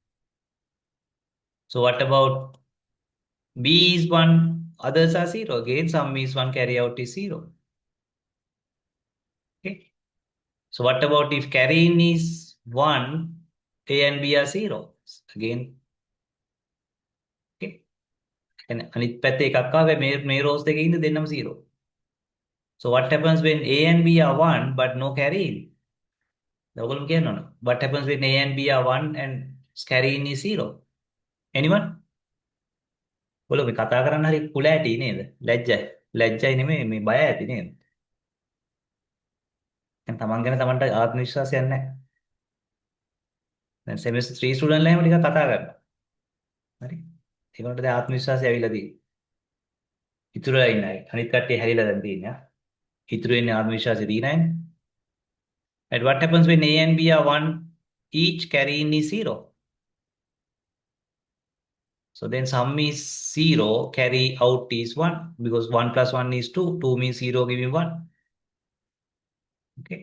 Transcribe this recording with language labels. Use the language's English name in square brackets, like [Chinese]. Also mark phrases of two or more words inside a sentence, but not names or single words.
[English] So what about B is 1, others are 0. Again, sum is 1, carry out is 0. Okay. So what about if carry in is 1, A and B are 0? Again, okay. And [Sinhala] අනිත් පැත්තේ එකක් ආවේ මේ rows දෙකේ ඉඳ දෙන්නම 0. [English] So what happens when A and B are 1 but no carry in? [Sinhala] ඔයගොල්ලෝ කියනවනේ. [English] What happens when A and B are 1 and carry in is 0? Anyone? [Sinhala] ඔයගොල්ලෝ මේ කතා කරන්න හරි කුල ඇටි නේද? ලැජ්ජයි. ලැජ්ජයි නෙමෙයි මේ බය ඇති නේද? දැන් තමන් ගැන තමන්ට ආත්ම විශ්වාසයක් නැහැ. දැන් semester 3 ස්ටුඩන්ට්ලා එහෙම ටිකක් කතා කරනවා. හරි? ඒකට දැන් ආත්ම විශ්වාසය ඇවිල්ලා තියෙන්නේ. ඉතුරුලා ඉන්න අය. අනිත් කට්ටිය හැරිලා දැන් තියෙන්නේ. ඉතුරු වෙන්නේ ආත්ම විශ්වාසය තියන අයනේ. [English] And what happens when A and B are 1, each carry in is 0? So then sum is 0, carry out is 1, because 1 plus 1 is 2. 2 means 0, give me 1. Okay.